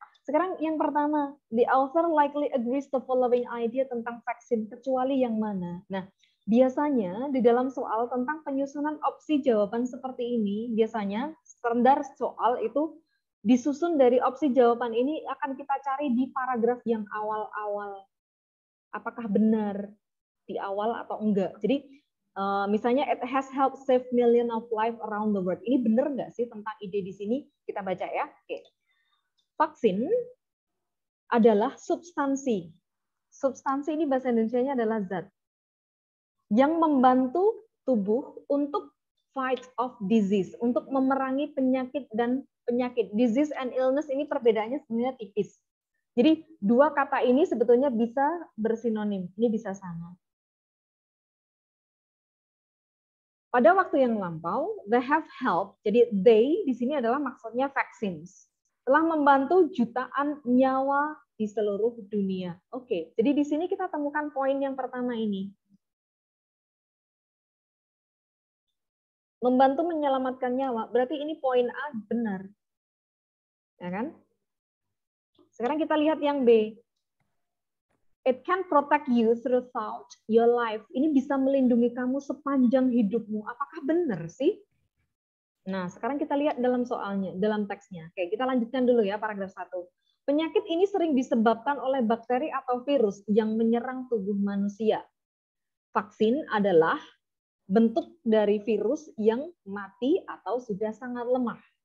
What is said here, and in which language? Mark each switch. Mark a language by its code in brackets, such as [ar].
[id] Sekarang yang pertama, [en] the author likely agrees the following idea [id] tentang vaksin, kecuali yang mana? Nah, biasanya di dalam soal tentang penyusunan opsi jawaban seperti ini, biasanya standar soal itu disusun dari opsi jawaban ini akan kita cari di paragraf yang awal-awal. Apakah benar di awal atau enggak? Jadi misalnya [en] it has helped save million of life around the world. [id] Ini benar nggak sih tentang ide di sini? Kita baca ya. Oke. Vaksin adalah substansi. Substansi ini bahasa Indonesianya adalah zat yang membantu tubuh untuk [en] fight off disease, [id] untuk memerangi penyakit dan penyakit. Disease and illness ini perbedaannya sebenarnya tipis. Jadi dua kata ini sebetulnya bisa bersinonim, ini bisa sama. Pada waktu yang lampau, [en] they have helped. [id] Jadi they di sini adalah maksudnya vaccines. Telah membantu jutaan nyawa di seluruh dunia. Oke, jadi di sini kita temukan poin yang pertama ini. Membantu menyelamatkan nyawa, berarti ini poin A benar. Ya kan? Sekarang kita lihat yang B. [en] It can protect you throughout your life. [id] Ini bisa melindungi kamu sepanjang hidupmu. Apakah benar sih? Nah, sekarang kita lihat dalam soalnya, dalam teksnya. Oke, kita lanjutkan dulu ya paragraf 1. Penyakit ini sering disebabkan oleh bakteri atau virus yang menyerang tubuh manusia. Vaksin adalah bentuk dari virus yang mati atau sudah sangat lemah.